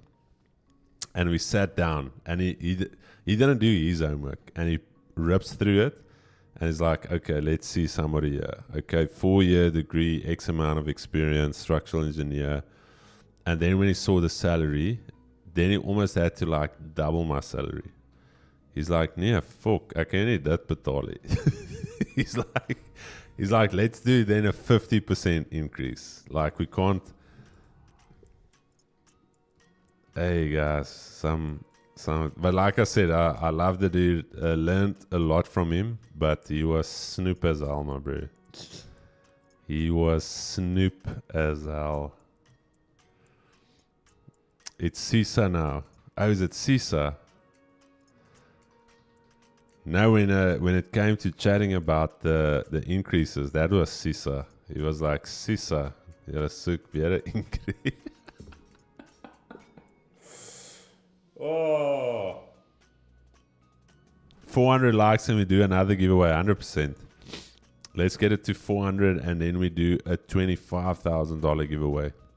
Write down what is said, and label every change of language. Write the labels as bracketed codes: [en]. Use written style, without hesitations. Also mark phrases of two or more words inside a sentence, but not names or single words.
[en] And we sat down, and he didn't do his homework, and he rips through it. And he's like, okay, let's see somebody here. Okay, 4-year degree, X amount of experience, structural engineer. And then when he saw the salary, then he almost had to like double my salary. He's like, [af] nee, fuck, ek kan nie dit betaal nie. [en] He's like, let's do then a 50% increase. Like we can't. Hey guys, but like I said, I love the dude. Learned a lot from him, but he was snoop as hell, my bro. He was snoop as hell. It's CISA now. Oh, is it CISA? Now, when it came to chatting about the increases, that was CISA. He was like, CISA, [af] jy soek weer 'n increase. [en] Oh. 400 likes and we do another giveaway, 100%. Let's get it to 400 and then we do a $25,000 giveaway.